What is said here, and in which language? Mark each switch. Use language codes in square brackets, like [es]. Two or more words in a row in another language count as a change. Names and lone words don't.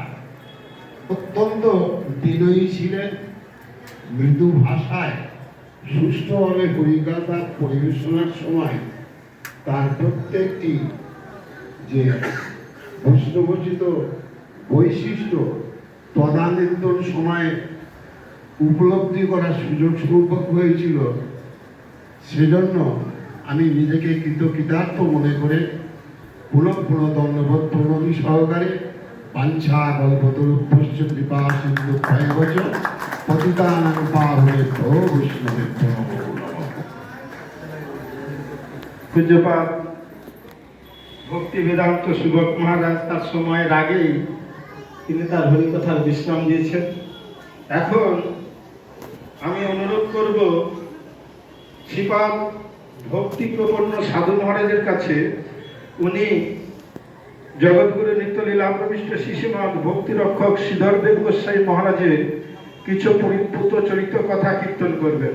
[bn] অত্যন্ত বিনয়ী ছিলেন, মৃদু ভাষায় সুষ্ঠুভাবে হরিকথা পরিবেশনার সময় তার প্রত্যেকটি যে বৈষ্ণবোচিত বৈশিষ্ট্য তদানীন্তন সময়ে উপলব্ধি করার সুযোগ সৌভাগ্য হয়েছিল। সেজন্য আমি নিজেকে কৃতজ্ঞার্থ মনে করে পুনঃ দণ্ডবোধ প্রণতি সহকারে [sa] বাঞ্ছা কল্পতরুভ্যশ্চ কৃপা সিন্ধুভ্যেব চ পতিতানাং পাবনেভ্যো বৈষ্ণবেভ্যো নমো নমঃ। [bn] পূজ্যপাদ ভক্তি বেদান্ত সুবক মহারাজ তার সময়ের আগেই তিনি তার হরিকথার বিশ্রাম দিয়েছেন। এখন আমি অনুরোধ করব শ্রীপাদ ভক্তি প্রপন্ন সাধু মহারাজের কাছে উনি জগৎগুরু নিত্যলীলা প্রবিষ্ট শিশুনাথ ভক্তি রক্ষক শ্রীধর দেব গোস্বামী মহারাজের কিছু পরিপুত চরিত্র কথা কীর্তন করবেন।